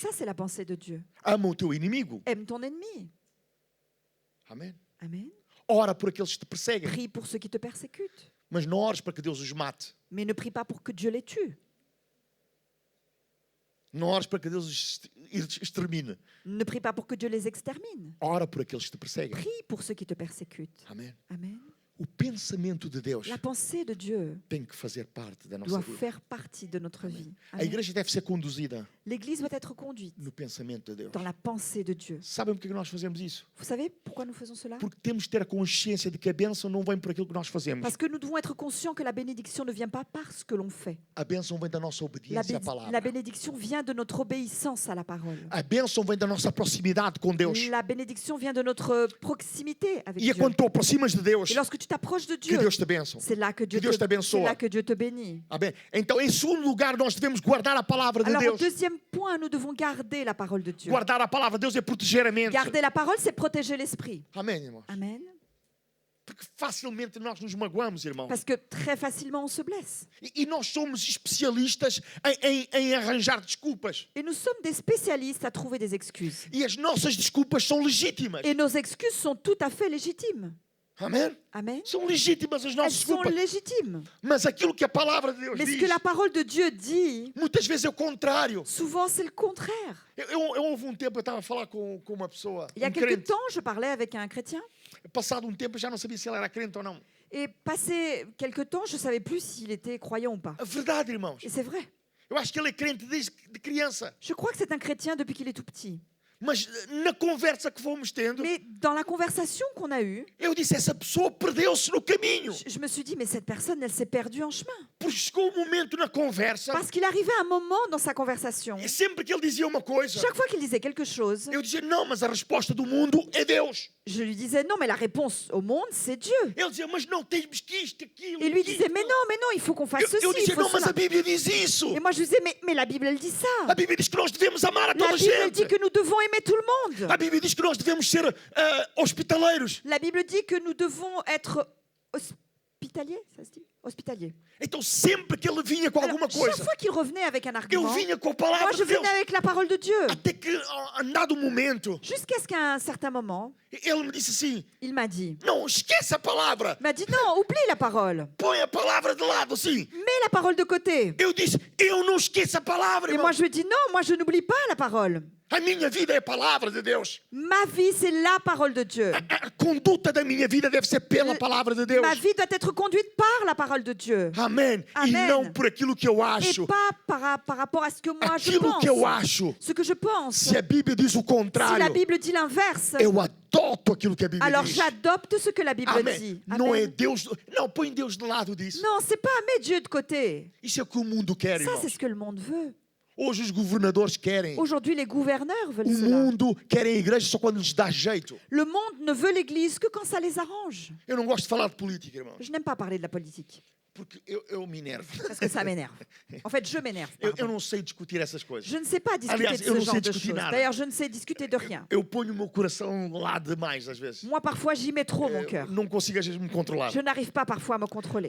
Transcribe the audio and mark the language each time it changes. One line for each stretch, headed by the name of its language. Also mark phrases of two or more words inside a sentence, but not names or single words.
French: Ça, c'est la pensée de Dieu.
Portuguese: Ama o teu inimigo.
French: Aime ton ennemi.
Portuguese: Amém?
French: Amen.
Portuguese: Ora por aqueles que te perseguem.
French: Prie pour ceux qui te persécutent.
Portuguese: Mas não ores para que Deus os mate.
French: Mais ne prie pas pour que Dieu les tue.
Portuguese: Não ores para que Deus os extermine.
French: Ne prie pas pour que Dieu les extermine.
Portuguese: Ora por aqueles que te perseguem.
French: Prie pour ceux qui te persécutent.
Portuguese: Amém?
French: Amen.
Portuguese: O pensamento de Deus
French: La pensée de Dieu
Portuguese: tem que fazer parte da nossa
French: doit
Portuguese: vida.
French: faire partie de notre vie.
Portuguese: A
French: Amen.
Portuguese: igreja deve ser conduzida
French: L'Église doit être conduite
Portuguese: no pensamento de Deus.
French: dans la pensée de Dieu.
Portuguese: Sabem por que nós fazemos isso?
French: Vous savez pourquoi nous faisons cela?
Portuguese: Porque temos de ter a consciência de que a bênção não vem por aquilo que nós fazemos.
French: Parce que nous devons être conscients que la bénédiction ne vient pas parce que l'on fait.
Portuguese: A bênção vem da nossa
French: La,
Portuguese: obediência à palavra.
French: la bénédiction vient de notre obéissance à la parole.
Portuguese: A bênção vem da nossa proximidade com Deus.
French: La bénédiction vient de notre proximité avec
Portuguese: E é
French: Dieu.
Portuguese: quando tu aproximas de Deus
French: Et lorsque tu t'approches de
Portuguese: que
French: Dieu,
Portuguese: Deus te abençoa.
French: c'est là que Dieu
Portuguese: Deus te
French: c'est
Portuguese: abençoa.
French: là que Dieu te bénit.
Portuguese: Amém? Então, em segundo lugar, nós devemos guardar a palavra de
French: Alors, au
Portuguese: Deus.
French: deuxième point, nous devons garder la parole de Dieu.
Portuguese: Guardar a palavra de Deus é proteger a mente.
French: Garder la parole, c'est protéger l'esprit.
Portuguese: Amém, irmãos?
French: Amen.
Portuguese: Porque facilmente nós nos magoamos, irmãos.
French: Parce que très facilement, on se blesse.
Portuguese: E nós somos especialistas em arranjar desculpas.
French: Et nous sommes des spécialistes à trouver des excuses.
Portuguese: E as nossas desculpas são legítimas.
French: Et nos excuses sont tout à fait légitimes.
Portuguese: Amém?
French: Amen.
Portuguese: São legítimas as
French: Elles
Portuguese: nossas
French: sont
Portuguese: desculpas.
French: légitimes.
Portuguese: Mas aquilo que a palavra de Deus
French: Mais ce
Portuguese: diz,
French: que la parole de Dieu dit,
Portuguese: muitas vezes é o contrário.
French: souvent c'est le contraire.
Portuguese: Houve um tempo, eu estava a falar com uma pessoa,
French: Il y a
Portuguese: um
French: quelque
Portuguese: crente.
French: temps, je parlais avec un chrétien.
Portuguese: Passado um tempo, eu já não sabia se ele era crente ou não.
French: Et passé quelque temps, je ne savais plus s'il était croyant ou pas.
Portuguese: A verdade, irmãos.
French: Et c'est vrai.
Portuguese: Eu acho que ele é crente desde de criança.
French: Je crois que c'est un chrétien depuis qu'il est tout petit.
Portuguese: Mas na conversa que fomos tendo,
French: Mais dans la conversation qu'on a eue,
Portuguese: eu disse, essa pessoa perdeu-se no caminho.
French: je me suis dit, mais cette personne, elle s'est perdue en chemin.
Portuguese: Porque chegou um momento na conversa,
French: Parce qu'il arrivait un moment dans sa conversation,
Portuguese: e sempre que ele dizia uma coisa,
French: chaque fois qu'il disait quelque chose,
Portuguese: eu dizia, não, mas a resposta do mundo é Deus.
French: je lui disais, non, mais la réponse au monde, c'est Dieu.
Portuguese: Ele dizia, mas não tens que isto, aquilo,
French: Et lui
Portuguese: aquilo.
French: disait, mais non, il faut qu'on fasse ceci,
Portuguese: Eu
French: il
Portuguese: dizia,
French: faut
Portuguese: não, mas
French: cela.
Portuguese: a Bíblia diz isso.
French: Et moi, je lui disais, mais la Bible, elle dit ça.
Portuguese: A Bíblia diz que nós devemos amar a
French: La
Portuguese: toda a
French: Bible, elle dit
Portuguese: gente.
French: que nous devons aimer tout le monde.
Portuguese: A Bíblia diz que nós devemos ser hospitaleiros.
French: La Bible dit que nous devons être hospitaliers, ça se dit? Hospitaliers.
Portuguese: Então, sempre que ele vinha com
French: Alors,
Portuguese: alguma
French: chaque
Portuguese: coisa,
French: fois qu'il revenait avec un
Portuguese: eu
French: argument,
Portuguese: vinha com a
French: moi,
Portuguese: palavra
French: je
Portuguese: de Deus.
French: venais avec la parole de Dieu.
Portuguese: Até que, a dado momento,
French: Jusqu'à ce qu'à un certain moment,
Portuguese: ele me disse assim,
French: il m'a dit,
Portuguese: não, esquece a palavra.
French: il m'a dit, non, oublie la parole.
Portuguese: Põe a palavra de lado, assim.
French: Mets la parole de côté.
Portuguese: Eu disse, eu não esqueço a palavra,
French: Et
Portuguese: irmão.
French: moi, je lui ai dit, non, moi, je n'oublie pas la parole.
Portuguese: A minha vida é a palavra de Deus.
French: Ma vie, c'est la parole de Dieu.
Portuguese: A conduta da minha vida deve ser pela palavra de Deus.
French: Ma vie doit être conduite par la parole de Dieu.
Portuguese: Amém. E Amém. não por aquilo que eu
French: Et
Portuguese: acho.
French: pas par rapport à ce que moi je
Portuguese: Aquilo que eu
French: pense.
Portuguese: acho.
French: Ce que je pense.
Portuguese: Se a Bíblia diz o
French: Si la
Portuguese: contrário,
French: Bible dit l'inverse,
Portuguese: eu adoto aquilo que a Bíblia
French: alors
Portuguese: diz.
French: j'adopte ce que la Bible
Portuguese: Amém.
French: dit.
Portuguese: Não é
French: Amen.
Portuguese: Deus. Não, põe Deus de lado disso.
French: Non, c'est pas mettre Dieu de côté.
Portuguese: Isso é o que o mundo quer,
French: Ça,
Portuguese: irmãos.
French: c'est ce que le monde veut.
Portuguese: Hoje os governadores querem.
French: Aujourd'hui, les gouverneurs veulent
Portuguese: O
French: cela.
Portuguese: mundo quer a igreja só quando lhes dá jeito.
French: Le monde ne veut l'Église que quand ça les arrange.
Portuguese: Eu não gosto de falar de política, irmãos,
French: Je n'aime pas parler de la politique,
Portuguese: porque eu me enervo.
French: parce que ça m'énerve. En fait, je m'énerve.
Portuguese: Eu
French: pardon.
Portuguese: não sei discutir essas coisas.
French: Je ne sais pas discuter
Portuguese: Aliás,
French: de
Portuguese: eu
French: ce
Portuguese: não sei
French: genre de
Portuguese: discutir
French: choses.
Portuguese: nada.
French: D'ailleurs, je ne sais discuter de rien.
Portuguese: Eu ponho o meu coração lá demais, às vezes.
French: Moi, parfois, j'y mets trop mon
Portuguese: Eu
French: cœur.
Portuguese: não consigo, às vezes, me controlar.
French: Je n'arrive pas parfois à me contrôler.